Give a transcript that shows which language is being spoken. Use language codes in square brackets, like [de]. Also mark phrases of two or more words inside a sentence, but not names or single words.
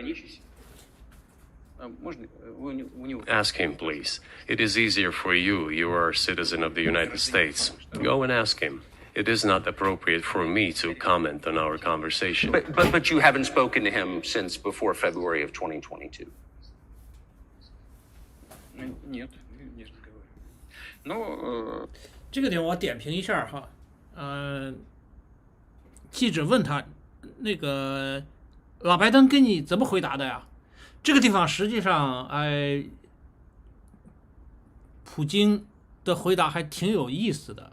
[en] Ask him, please. It is easier for you. You are a citizen of the United States. Go and ask him. It is not appropriate for me to comment on our conversation. But you haven't spoken to him since before February of 2022. [ru] Нет, не разговариваю. Ну, [zh] 这个点我点评一下哈，记者问他，那个老拜登跟你怎么回答的呀？这个地方实际上，普京的回答还挺有意思的。